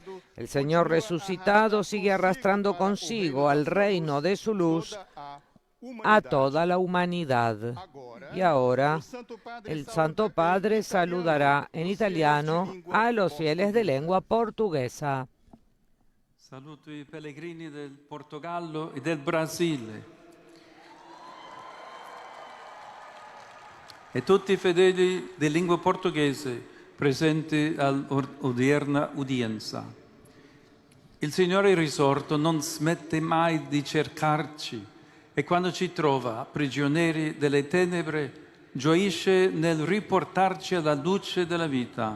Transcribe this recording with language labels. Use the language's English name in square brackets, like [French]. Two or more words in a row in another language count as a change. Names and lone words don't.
[Spanish] El Señor resucitado sigue arrastrando consigo al reino de su luz a toda la humanidad. Y ahora el Santo Padre saludará en italiano a los fieles de lengua portuguesa. [Italian] Saluto i pellegrini del Portogallo e del Brasile e tutti i fedeli di lingua portoghese presenti all'odierna udienza. Il Signore risorto non smette mai di cercarci e quando ci trova prigionieri delle tenebre gioisce nel riportarci alla luce della vita.